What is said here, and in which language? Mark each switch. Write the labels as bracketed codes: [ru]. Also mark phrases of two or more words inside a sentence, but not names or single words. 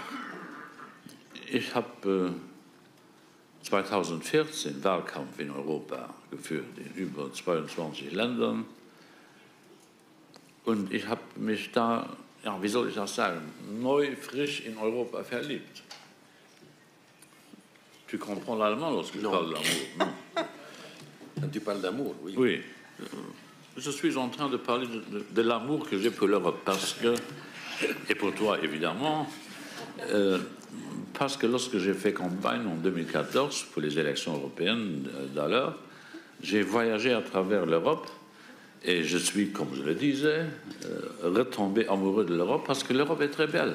[de] Ich habe 2014 Wahlkampf in Europa geführt, in über 22 Ländern. Und ich habe mich da, ja, wie soll ich das sagen, neu, frisch in Europa verliebt. [fr] Tu comprends l'allemand lorsque je parle l'amour? Quand tu parles d'amour, oui. Oui. Je suis en train de parler de l'amour que j'ai pour l'Europe, parce que, et pour toi évidemment, parce que lorsque j'ai fait campagne en 2014 pour les élections européennes d'alors, j'ai voyagé à travers l'Europe et je suis, comme je le disais, retombé amoureux de l'Europe parce que l'Europe est très belle.